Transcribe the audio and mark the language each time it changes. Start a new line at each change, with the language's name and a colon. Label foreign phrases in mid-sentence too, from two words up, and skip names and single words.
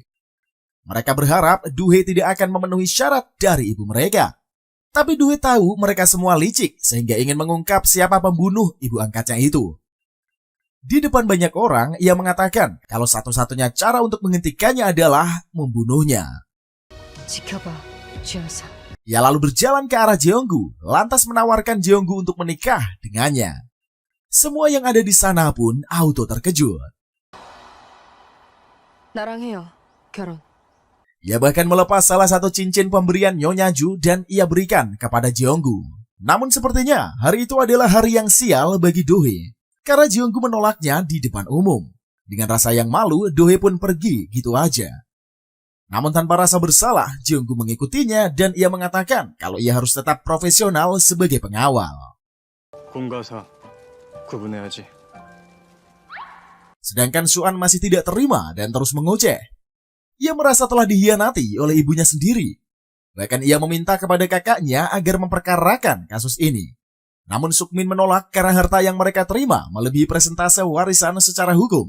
Indonesian: Mereka berharap Do Hae tidak akan memenuhi syarat dari ibu mereka. Tapi Do Hae tahu mereka semua licik sehingga ingin mengungkap siapa pembunuh ibu angkatnya itu. Di depan banyak orang, ia mengatakan kalau satu-satunya cara untuk menghentikannya adalah membunuhnya.
Korean: 지켜봐, 주여사.
Indonesian: Ia lalu berjalan ke arah Jeonggu, lantas menawarkan Jeonggu untuk menikah dengannya. Semua yang ada di sana pun auto terkejut.
Korean: 나랑 해요, 결혼.
Indonesian: Ia bahkan melepas salah satu cincin pemberian Nyonya Ju dan ia berikan kepada Jeonggu. Namun sepertinya hari itu adalah hari yang sial bagi Do Hae, karena Jeonggu menolaknya di depan umum. Dengan rasa yang malu, Do-hee pun pergi gitu aja. Namun tanpa rasa bersalah, Jeonggu mengikutinya dan ia mengatakan kalau ia harus tetap profesional sebagai pengawal.
Korean: 공과사 구분해야지.
Indonesian: Sedangkan Suan masih tidak terima dan terus mengoceh. Ia merasa telah dihianati oleh ibunya sendiri. Bahkan ia meminta kepada kakaknya agar memperkarakan kasus ini. Namun Sukmin menolak karena harta yang mereka terima melebihi persentase warisan secara hukum.